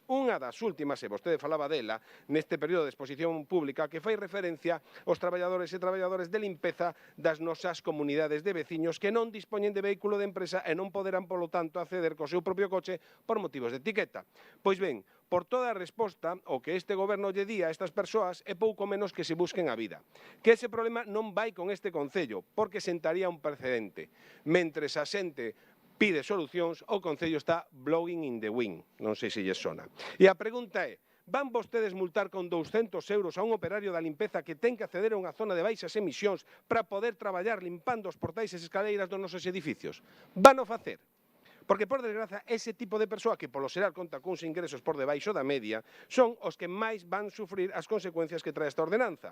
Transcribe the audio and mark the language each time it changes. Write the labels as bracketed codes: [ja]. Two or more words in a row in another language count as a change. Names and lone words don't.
[gl] Unha das últimas, e vostede falaba dela, neste período de exposición pública, que fai referencia aos traballadores e traballadores de limpeza das nosas comunidades de veciños que non dispoñen de vehículo de empresa e non poderán, polo tanto, acceder co seu propio coche por motivos de etiqueta. Pois ben, por toda a resposta, o que este goberno lle di a estas persoas é pouco menos que se busquen a vida. Que ese problema non vai con este concello, porque sentaría un precedente. Mentres a xente pide solucións, o concello está [en] blowing in the wind. [gl] Non sei se lles sona. E a pregunta é, van vostedes multar con 200 euros a un operario da limpeza que ten que acceder a unha zona de baixas emisións para poder traballar limpando os portais e as escaleiras dos nosos edificios? Van o facer? Porque, por desgraza, ese tipo de persoa que, polo xeral, conta cuns ingresos por debaixo da media, son os que máis van sufrir as consecuencias que trae esta ordenanza.